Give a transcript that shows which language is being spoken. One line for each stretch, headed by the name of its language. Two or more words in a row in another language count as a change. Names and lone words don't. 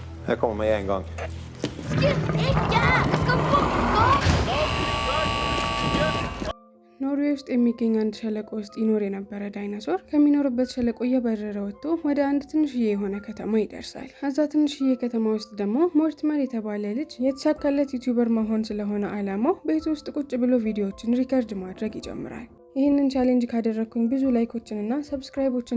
Swedish: Jag kommer med en gång.
Norwegian: Skutt ikke! Jeg skal bort!
Amharic: ኖርዌይ ውስጥ የሚገኝ አንድ ሸለቆ ውስጥ ይኖር የነበረ ዳይኖሶር ከሚኖርበት ሸለቆ እየበረረ ወጥቶ ወደ አንድ ትንሽዬ የሆነ ከተማ ይደርሳል። እዛ ትንሽዬ ከተማ ውስጥ ደግሞ ሞርቲመር የተባለ ልጅ የተሳካለት ዩቲዩበር መሆን ስለሆነ አላማው ቤት ውስጥ ቁጭ ብሎ ቪዲዮዎችን ሪከርድ ማድረግ ይጀምራል። ይህንን ቻሌንጅ ካደረግኩኝ ብዙ ላይኮችንና ሰብስክራይቦችን